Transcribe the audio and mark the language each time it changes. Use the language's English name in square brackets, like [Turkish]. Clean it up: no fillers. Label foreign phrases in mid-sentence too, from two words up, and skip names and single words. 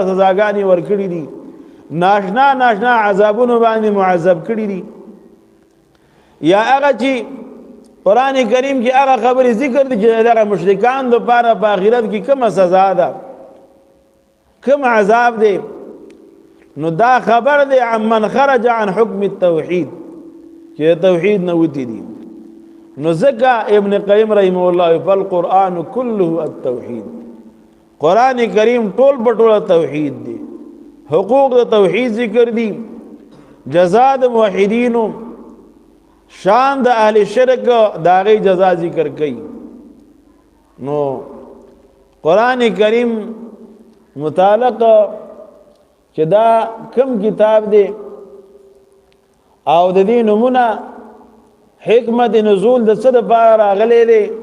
[Pashto] سزاګانی ور کړی دي ناشنا عذابونو باندې معذب کړی دي یا هغه چې قرآن کریم کې هغه خبرې ذکر دي چې دغه مشرکان د پاره په آخرت کې کومه سزا ده کوم عذاب دی نو دا خبر دی [Arabic] عمن خرج عن حکم [Pashto] التوحید چې توحید نه وتی دي نو ځکه ابن قیم [Arabic] رحمه الله فالقرآن كله [Pashto] التوحید قرآن کریم ټول بټول توحید دی حقوق د توحید ذکر دي جزاء د موحدینو شان د اهل شرک داغی جزا ذکر کئی نو قرآن کریم متعلق چې دا کم کتاب دی او د دې نمونه حکمت نزول د څه لپاره راغلی دی